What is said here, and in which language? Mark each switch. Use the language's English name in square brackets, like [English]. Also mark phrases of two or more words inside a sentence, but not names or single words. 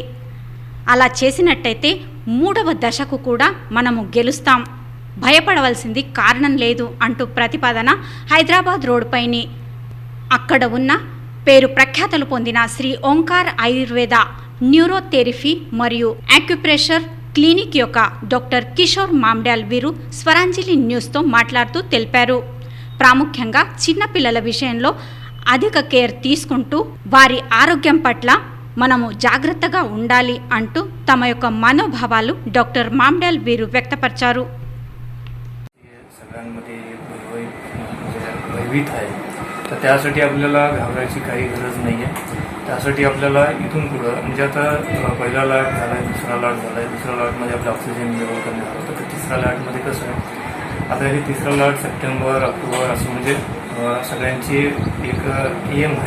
[Telugu] అలా చేసినట్టయితే 3వ దశకు కూడా మనము గెలుస్తాం, భయపడవలసింది కారణం లేదు అంటూ ప్రతిపాదన హైదరాబాద్ రోడ్డుపైని అక్కడ ఉన్న పేరు ప్రఖ్యాతలు పొందిన శ్రీ ఓంకార్ ఆయుర్వేద న్యూరోథెరపీ మరియు యాక్యుప్రెషర్ క్లినిక్ యొక్క డాక్టర్ కిషోర్ మామ్డాల్ వీరు స్వరాంజలి న్యూస్తో మాట్లాడుతూ తెలిపారు. ప్రాముఖ్యంగా చిన్నపిల్లల విషయంలో అధిక కేర్ తీసుకుంటూ వారి ఆరోగ్యం పట్ల మనము జాగ్రత్తగా ఉండాలి అంటూ తమ యొక్క మనోభావాలు డాక్టర్ మామ్డాల్ వీరు వ్యక్తపరిచారు. [Marathi] सगळ्यांमध्ये भयभीत आहे, तर त्यासाठी आपल्याला घाबरायची काही गरज नाही आहे. त्यासाठी आपल्याला इथून पुढं म्हणजे आता पहिला लाट झाला आहे, दुसरा लाट झाला आहे, दुसऱ्या लाटमध्ये आपलं [English] oxygen level [Marathi] कमी होतं, तर तिसऱ्या लाटमध्ये कसं आहे, आता हे तिसरा लाट [English] September October [Marathi] असं म्हणजे सगळ्यांची एक एम आहे.